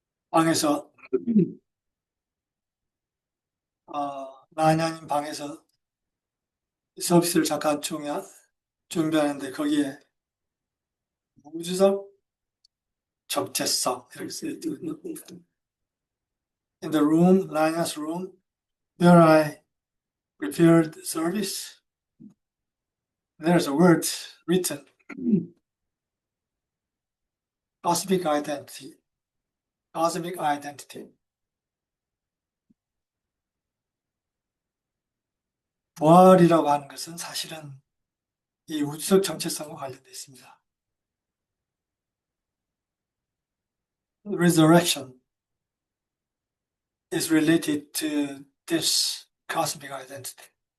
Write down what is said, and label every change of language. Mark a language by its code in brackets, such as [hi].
[ko] 방에서 나냐님 방에서 서비스를 잠깐 준비하는데 거기에 우주적 적재성 이렇게 쓰여있거든요. [en] In the room, Lanya's room, where I prepared the service, there's a word written, cosmic identity. Cosmic identity. [ko] 부활이라고 하는 것은 사실은 이 우주적 정체성과 관련되어 있습니다. [en] Resurrection is related to this cosmic identity.